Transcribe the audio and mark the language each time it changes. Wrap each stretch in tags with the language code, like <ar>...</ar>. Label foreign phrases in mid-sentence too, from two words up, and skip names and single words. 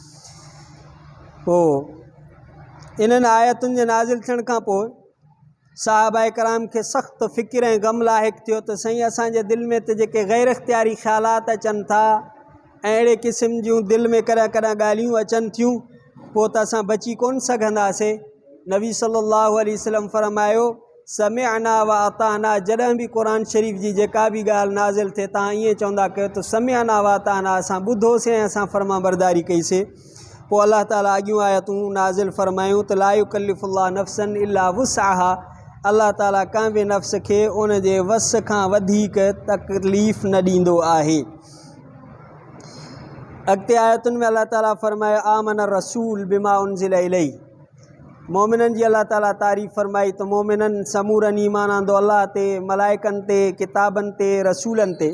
<sd>पोइ इन्हनि आयतुनि जे नाज़िल थियण खां पोइ सहाबा कराम खे सख़्तु फ़िकिर ऐं ग़म लाहिक़ थियो त साईं असांजे दिलि में त जेके ग़ैर इख़्तियारी ख़्यालात अचनि था ऐं अहिड़े क़िस्म जूं दिलि में कॾहिं कॾहिं ॻाल्हियूं अचनि थियूं, पोइ त असां बची कोन सघंदासीं। नबी</sd> <ar>صلى الله عليه وسلم</ar> <sd>फरमायो</sd> <ar>سمعنا وأطعنا.</ar> <sd>जॾहिं बि क़ुरान शरीफ़ जी जेका बि ॻाल्हि नाज़िल थिए तव्हां ईअं चवंदा कयो त</sd> <ar>سمعنا وأطعنا,</ar> <sd>असां ॿुधोसीं ऐं असां फर्मा बरदारी कईसीं। पोइ अल्लाह ताला अॻियूं आयतूं नाज़िल फरमायूं त</sd> <ar>لا يكلف الله نفسا إلا وسعها.</ar> <sd>अल्लाह ताला कंहिं बि नफ़्स खे उन जे वस खां वधीक तकलीफ़ न ॾींदो आहे। अॻिते आयतुनि में अल्लाह ताला फरमायो</sd> <ar>آمن الرسول بما أنزل إليه.</ar> <sd>मोमिननि जी अल्लाह ताला तारीफ़ फरमाई त मोमिननि समूरनि ईमान आंदो अल्लाह ते, मलाइकनि ते, किताबनि ते, रसूलनि ते।</sd>